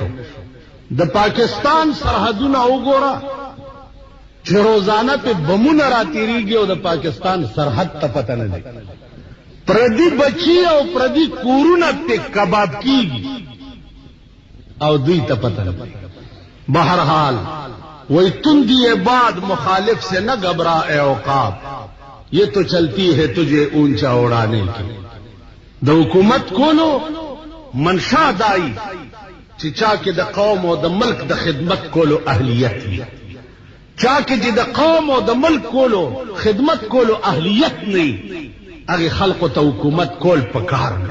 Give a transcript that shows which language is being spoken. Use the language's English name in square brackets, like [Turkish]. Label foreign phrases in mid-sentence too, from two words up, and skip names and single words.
[Pashto] د پاکستان سرحدونه وګوره چې روزانه په بمونه راتېرېږي او د پاکستان سرحد ته پته نه دی. پردي بچي او پردي کورونه په کباب کیږي او دوی ته پته نه. [Urdu] بہرحال وہی تندی باد مخالف سے نہ گھبرا اے عقاب، یہ تو چلتی ہے تجھے اونچا اڑانے کی. [Pashto] د حکومت کولو منشا دائی چا کې د قوم او د ملک د خدمت کولو اهلیت وي. چا کې چې د قوم او د ملک کولو خدمت کولو اهلیت نه هغه خلق ته حکومت کول پکار نه.